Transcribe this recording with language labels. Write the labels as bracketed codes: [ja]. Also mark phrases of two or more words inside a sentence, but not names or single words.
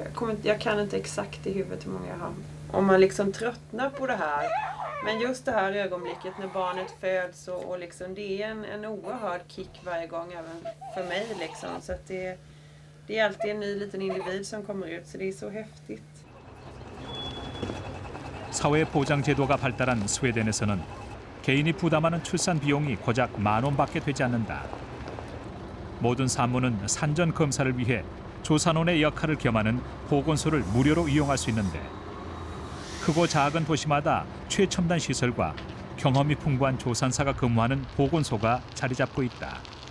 [sv] Jag kan inte exakt i huvudet hur många jag har. Om man liksom tröttnar på det här. Men just det här ögonblicket när barnet föds och liksom, det är en oerhörd kick varje gång även för mig liksom. Så att det är alltid en ny liten individ som kommer ut, så det är så häftigt. [ko] 사회 보장 제도가 발달한 스웨덴에서는 개인이 부담하는 출산 비용이 고작 10,000원밖에 되지 않는다. 모든 산모는 산전 검사를 위해 조산원의 역할을 겸하는 보건소를 무료로 이용할 수 있는데 크고 작은 도시마다 최첨단 시설과 경험이 풍부한 조산사가 근무하는 보건소가 자리 잡고 있다.